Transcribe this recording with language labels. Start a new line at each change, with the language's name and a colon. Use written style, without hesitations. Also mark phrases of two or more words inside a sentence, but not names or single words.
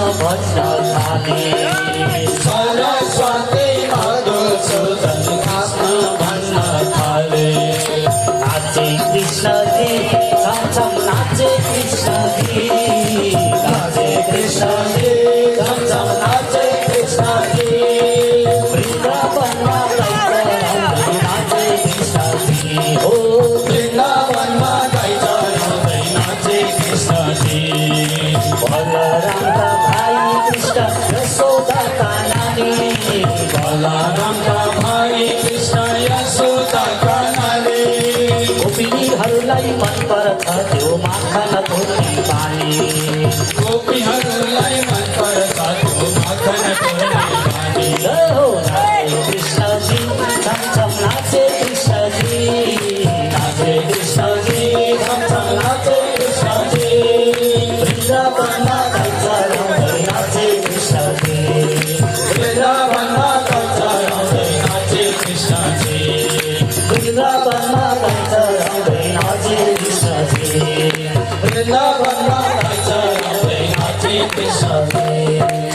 Marathi: म्हणत आले
Nepali: सरस्वती मधुसूदन कृष्ण
Marathi: म्हणत आले
Nepali: नाचे कृष्णजी छम छम नाचे कृष्णजी नाचे कृष्णजी छम छम नाचे कृष्णजी वृंदावनमा नाचे कृष्णजी हो वृंदावनमा नाचे कृष्णजी
Hindi: बलराम का भाई कृष्ण यशोदा का नानी बलराम का भाई कृष्ण यशोदा का नानी
Nepali: गोपीहरूलाई मन पर्छ त्यो माखन तोरी पानी गोपीहरूलाई मन पर्छ त्यो माखन तोरी पानी हो नाचे कृष्णजी छम छम नाचे कृष्णजी नाचे कृष्णजी छम छम नाचे कृष्णजी वृंदावनमा नाचे कृष्णजी वृंदावनमा नाचे कृष्णजी वृंदावनमा नाचे कृष्णजी वृंदावनमा नाचे कृष्णजी